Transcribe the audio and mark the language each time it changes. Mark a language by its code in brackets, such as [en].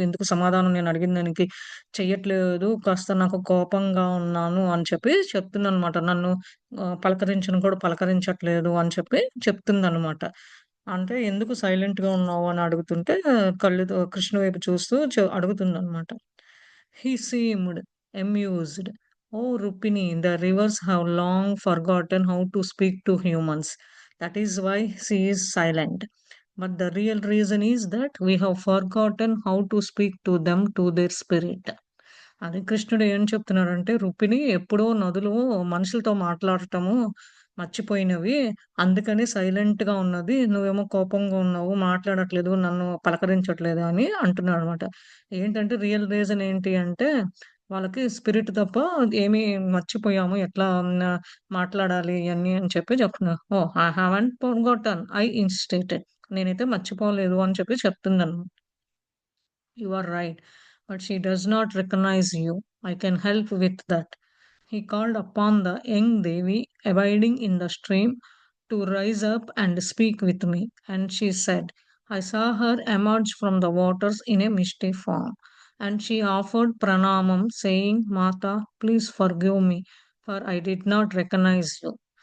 [te] ఎందుకు సమాధానం నేను అడిగిన దానికి చెయ్యట్లేదు. కాస్త నాకు కోపంగా ఉన్నాను అని చెప్పి చెప్తుందనమాట. నన్ను పలకరించను కూడా పలకరించట్లేదు అని చెప్పి చెప్తుందనమాట. అంటే ఎందుకు సైలెంట్‌గా ఉన్నావు అని అడుగుతుంటే కళ్ళుతో కృష్ణ వైపు చూస్తూ అడుగుతుందనమాట. [en] He seemed amused. "Oh, Rupini, the rivers have long forgotten how to speak to humans. That is why she is silent. But the real reason is that we have forgotten how to speak to them to their spirit." [te] అది కృష్ణుడు ఏం చెప్తున్నాడంటే, రుపిని ఎప్పుడో నదులు మనుషులతో మాట్లాడటము మర్చిపోయినవి. అందుకని సైలెంట్‌గా ఉన్నది. నువ్వేమో కోపంగా ఉన్నావు, మాట్లాడట్లేదు, నన్ను పలకరించట్లేదు అని అంటున్నాడనమాట. ఏంటంటే రియల్ రీజన్ ఏంటి అంటే, వాళ్ళకి స్పిరిట్ తప్ప ఏమి మర్చిపోయాము. ఎట్లా మాట్లాడాలి ఇయన్నీ అని చెప్పి చెప్తున్నా. ఓహ్! [en] I haven't forgotten. I instated. [te] నేనైతే మర్చిపోలేదు అని చెప్పి చెప్తుందనమాట. [en] "You are right, but she does not recognize you. I can help with that." He called upon the young Devi abiding in the stream to rise up and speak with me, and she said, "I saw her emerge from the waters in a misty form, and she offered pranamam, saying, 'Mata, please forgive me, for I did not recognize you.'"